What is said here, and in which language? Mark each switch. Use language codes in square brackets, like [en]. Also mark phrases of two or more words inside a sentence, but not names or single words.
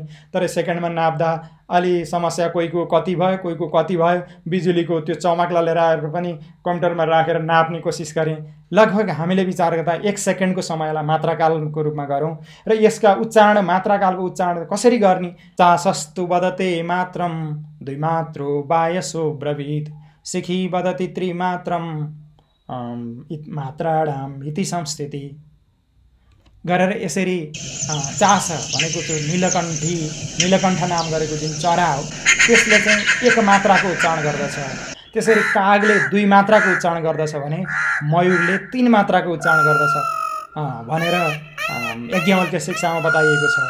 [ne] तर सेकेन्डमा नाप्दा अलि समस्या, कोहीको कति भयो कोहीको कति भयो। बिजुलीको त्यो चमकला लिएर आएर पनि कम्प्युटरमा राखेर नाप्ने कोसिस गरेँ। लगभग हामीले विचार गर्दा 1 सेकेन्डको समयलाई मात्राकालको रूपमा गरौँ र यसका उच्चारण मात्राकालको उच्चारण कसरी गर्ने? [sa] चासस्तु वदते मात्रम द्विमात्रो बायसो ब्रवीत सिखी वदति त्रिमात्रम मात्राणाम इति संस्थिति [ne] गरेर यसरी चास भनेको त्यो नीलकण्ठ नाम गरेको जुन चरा हो त्यसले चाहिँ 1 मात्राको उच्चारण गर्दछ। त्यसरी कागले 2 मात्राको उच्चारण गर्दछ भने मयूरले 3 मात्राको उच्चारण गर्दछ भनेर याज्ञवल्क्य शिक्षामा बताइएको छ।